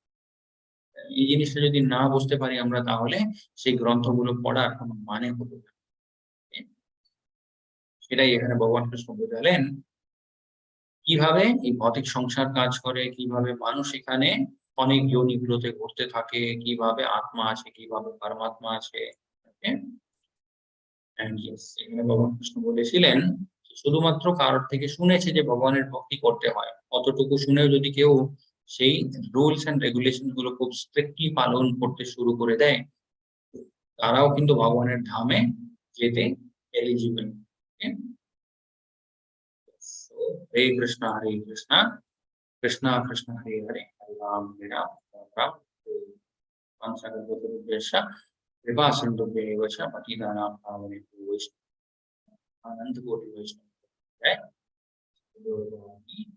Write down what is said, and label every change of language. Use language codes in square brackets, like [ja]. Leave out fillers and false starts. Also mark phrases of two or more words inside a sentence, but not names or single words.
[bn] এই জিনিসটা যদি না বুঝতে পারি আমরা, তাহলে সেই গ্রন্থগুলো পড়ার কোনো মানে হলো না। [en] Okay? [bn] সেটাই এখানে ভগবান কৃষ্ণ বোঝালেন কিভাবে এই ভৌতিক সংসার কাজ করে, কিভাবে মানুষ এখানে অনেক যোনিগুলোতে ঘুরতে থাকে, কিভাবে আত্মা আছে, কিভাবে পরমাত্মা আছে। [en] Okay? And yes, [bn] এখানে ভগবান কৃষ্ণ বলেছিলেন শুধুমাত্র কারোর থেকে শুনেছে যে ভগবানের ভক্তি করতে হয়, অতটুকু শুনেও যদি কেউ সেই [en] rules and regulation [bn] গুলো খুব স্ট্রিক্টলি পালন করতে শুরু করে দেয়, তারাও কিন্তু ভগবানের ধামে যেতে এলিজিবল। [sa] হরে কৃষ্ণ হরে কৃষ্ণ, কৃষ্ণ কৃষ্ণ হরে হরে, হরে রাম হরে রাম, রাম রাম হরে হরে। कृपा सिंधुभ्येव च पतितानां पावनेभ्यो वैष्णवेभ्यो आनंद कोटि वैष्णव।